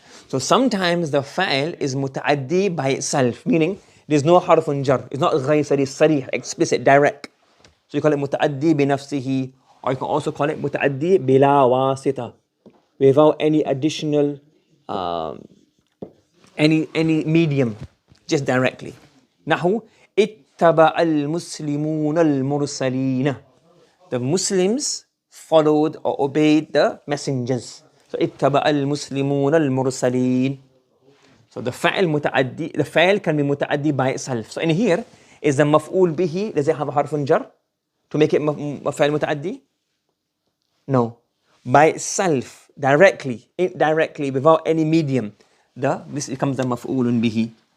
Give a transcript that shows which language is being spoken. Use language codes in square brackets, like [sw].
[en] So sometimes the fa'il is متعدي by itself, meaning there's no حرف جر. It's not غير صريح, explicit, direct. So you call it متعدي بنفسه, or you can also call it متعدي بلا واسطة, without any additional any medium, just directly. [ar] نحو اتبع المسلمون المرسلين. [en] The Muslims followed or obeyed the messengers. [ar] So اتبع المسلمون المرسلين. [en] So the فعل متعدي, the فعل can be متعدي by itself. So in here is the مفعول به, does it have a حرف جر to make it فعل متعدي? No. By itself, directly, indirectly, without any medium, this becomes the مفعول به.